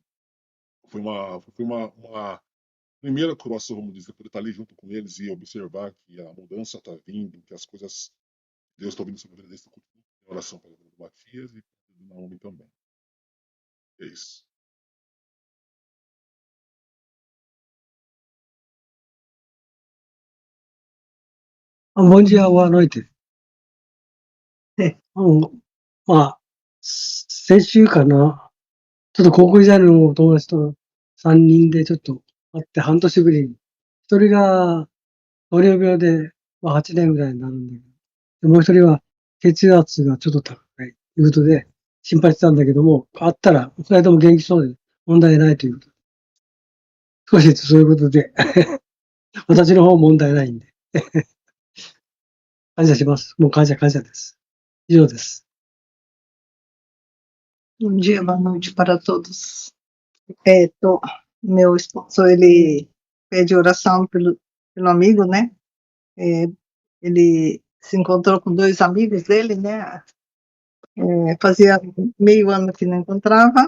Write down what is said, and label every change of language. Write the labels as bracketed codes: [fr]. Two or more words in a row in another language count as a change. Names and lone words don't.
[pt] Foi uma primeira crosta, vamos dizer, poder estar ali junto com eles e observar que a mudança está vindo, que as coisas, Deus está vindo sobre a vida deles, então continua em oração para a vida do Matias e do Naomi também. É isso. Bom dia, boa noite. [ja] 先週かな、ちょっと高校時代の友達と3人でちょっと会って半年ぶりに、一人が糖尿病で、8年ぐらいになるんだけど、もう一人は血圧がちょっと高いということで心配してたんだけども、会ったら二人とも元気そうで問題ないということ。少しそういうことで、私の方問題ないんで。感謝します。もう感謝です。以上です。 [pt] Bom dia, boa noite para todos. Meu esposo, ele pede oração pelo amigo, né? Ele se encontrou com 2 amigos dele, né? Fazia meio ano que não encontrava.